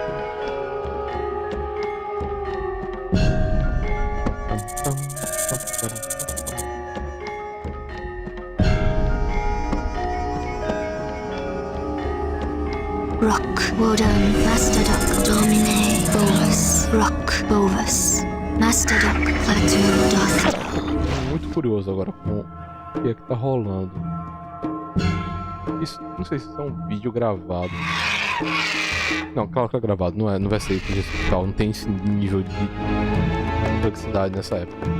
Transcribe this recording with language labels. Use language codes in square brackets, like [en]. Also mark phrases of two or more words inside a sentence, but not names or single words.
[pt] Rock, Wodan, Mastodok, Domine, Bolus, Rock, Bolus, Mastodok, Klaatu, Dothel. Muito curioso agora com o que é que tá rolando. Isso, não sei se isso é um vídeo gravado. Não, claro que é gravado, não vai ser digital, não tem esse nível de complexidade nessa época.